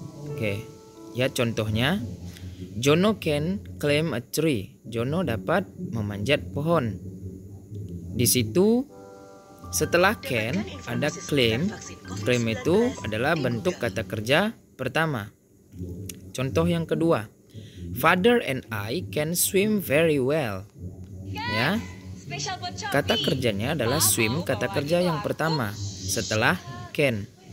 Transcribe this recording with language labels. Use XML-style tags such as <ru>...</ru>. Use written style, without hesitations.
<id>Oke, ya contohnya.</id> <en>Jono can climb a tree.</en> <id>Jono dapat memanjat pohon. Di situ setelah can ada claim. Claim itu adalah bentuk kata kerja pertama. Contoh yang kedua.</id> <en>Father and I can swim very well.</en> <id>Ya. Kata kerjanya adalah swim, kata kerja yang pertama setelah can.</id>